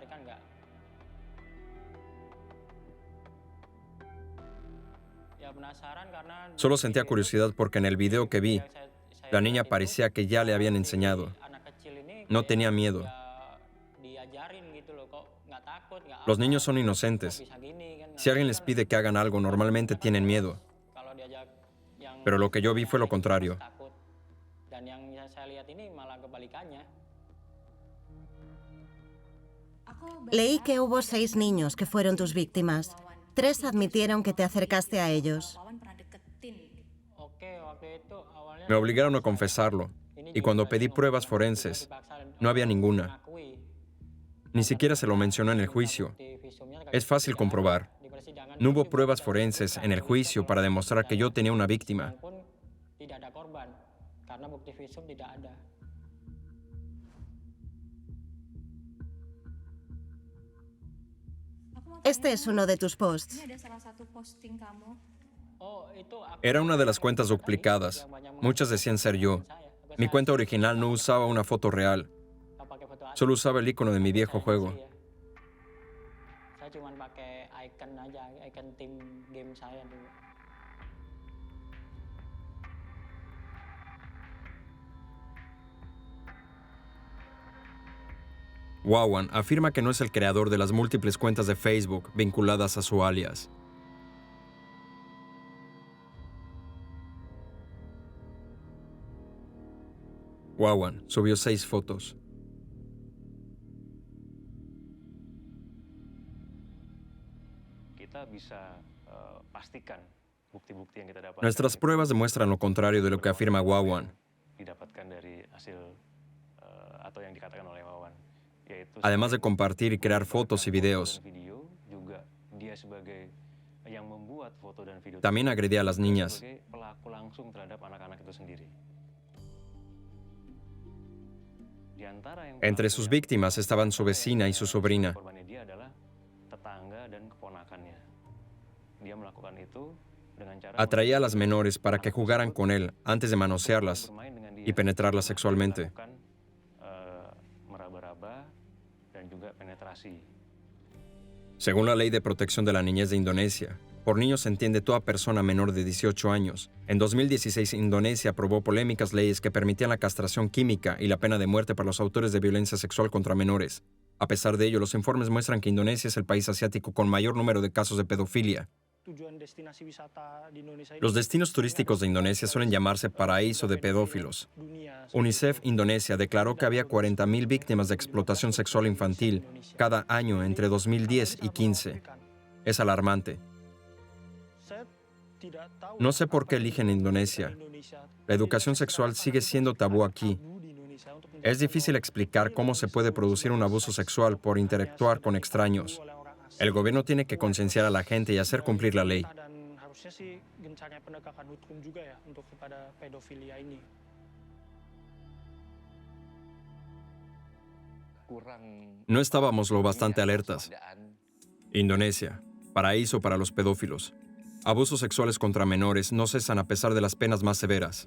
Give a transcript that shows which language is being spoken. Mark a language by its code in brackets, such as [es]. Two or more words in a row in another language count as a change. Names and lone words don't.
[es] Solo sentía curiosidad porque en el video que vi, la niña parecía que ya le habían enseñado. No tenía miedo. Los niños son inocentes. Si alguien les pide que hagan algo, normalmente tienen miedo. Pero lo que yo vi fue lo contrario. [id] Dan yang saya lihat ini malah kebalikannya. [es] Leí que hubo 6 niños que fueron tus víctimas. 3 admitieron que te acercaste a ellos. [id] Oke, waktu itu awalnya [es] Me obligaron a confesarlo. Y cuando pedí pruebas forenses, no había ninguna. Ni siquiera se lo mencionó en el juicio. Es fácil comprobar. No hubo pruebas forenses en el juicio para demostrar que yo tenía una víctima. [id] pun tidak ada korban karena bukti visum tidak ada. [es] Este es uno de tus posts. [id] Ini ada salah satu posting kamu. Oh, itu aku [es] Era una de las cuentas duplicadas. Muchas decían ser yo. Mi cuenta original no usaba una foto real. [id] nggak pakai foto asli. [es] Solo usaba el icono de mi viejo [id] Saya [es] juego. [id] asli ya. Saya cuma pakai icon aja, icon tim game saya dulu. [es] Wawan afirma que no es el creador de las múltiples cuentas de Facebook vinculadas a su alias. Wawan subió 6 fotos. [id] Kita bisa pastikan bukti-bukti yang kita dapatkan [es] Nuestras pruebas demuestran lo contrario de lo que afirma Wawan. [id] didapatkan dari hasil atau yang dikatakan oleh Wawan, yaitu [es] Además de compartir y crear fotos y videos, [id] dan video juga dia sebagai yang membuat foto dan video [es] también agredía a las niñas. [id] sebagai pelaku langsung terhadap anak-anak itu sendiri. Di antara yang [es] Entre sus víctimas estaban su vecina y su sobrina. [id] korbannya dia adalah tetangga dan keponakannya. Dia melakukan itu dengan cara [es] Atraía a las menores para que jugaran con él antes de manosearlas [id] bermain dengan dia [es] y penetrarlas sexualmente. [id] melakukan meraba-raba dan juga penetrasi. [es] Según la Ley de Protección de la Niñez de Indonesia, por niños se entiende toda persona menor de 18 años. En 2016, Indonesia aprobó polémicas leyes que permitían la castración química y la pena de muerte para los autores de violencia sexual contra menores. A pesar de ello, los informes muestran que Indonesia es el país asiático con mayor número de casos de pedofilia. [id] Tujuan destinasi wisata di Indonesia ini [es] Los destinos turísticos de Indonesia suelen llamarse paraíso de pedófilos. [id] dunia. [es] UNICEF Indonesia declaró que había 40.000 víctimas de explotación sexual infantil cada año entre 2010 y 15. Es alarmante. [id] Saya tidak tahu [es] No sé por qué eligen Indonesia. Indonesia. La educación sexual sigue siendo tabú aquí. [id] Tabu di Indonesia untuk [es] Es difícil explicar cómo se puede producir un abuso sexual por interactuar con extraños. [id] oleh orang asing. [es] El gobierno tiene que concienciar a la gente y hacer cumplir la ley. [id] Dan harusnya sih gencarnya penegakan hukum juga ya untuk kepada pedofilia ini. [es] No estábamos lo bastante alertas. Indonesia, paraíso para los pedófilos. Abusos sexuales contra menores no cesan a pesar de las penas más severas.